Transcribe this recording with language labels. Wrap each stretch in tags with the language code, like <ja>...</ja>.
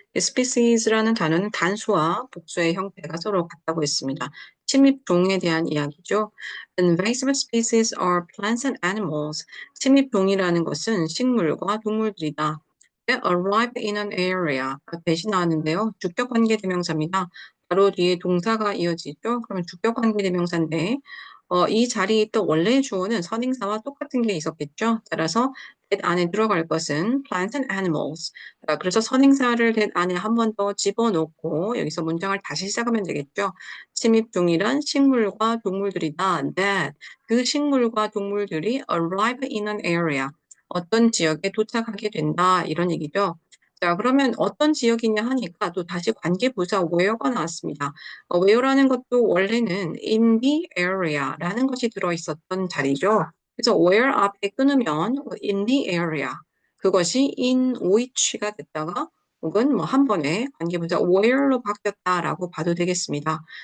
<ko>이 species라는 단어는 단수와 복수의 형태가 서로 같다고 했습니다. 침입종에 대한 이야기죠.</ko> <en>Invasive species are plants and animals.</en> <ko>침입종이라는 것은 식물과 동물들이다.</ko> <en>That arrive in an area.</en> <ko>대신 나왔는데요. 주격관계대명사입니다. 바로 뒤에 동사가 이어지죠. 그러면 주격관계대명사인데 이 자리에 있던 원래의 주어는 선행사와 똑같은 게 있었겠죠. 따라서 that 안에 들어갈 것은</ko> <en>plants and animals.</en> <ko>그래서 선행사를 that 안에 한 번 더 집어넣고 여기서 문장을 다시 시작하면 되겠죠. 침입종이란 식물과 동물들이다.</ko> <en>That</en> <ko>그 식물과 동물들이</ko> <en>arrive in an area.</en> <ko>어떤 지역에 도착하게 된다. 이런 얘기죠. 자, 그러면 어떤 지역이냐 하니까 또 다시 관계부사 where가 나왔습니다. where라는 것도 원래는</ko> <en>in the area</en> <ko>라는 것이 들어있었던 자리죠. 그래서 where 앞에 끊으면</ko> <en>in the area</en> <ko>그것이</ko> <en>in which</en> <ko>가 됐다가 혹은 뭐 한 번에 관계부사 where로 바뀌었다라고 봐도 되겠습니다.</ko>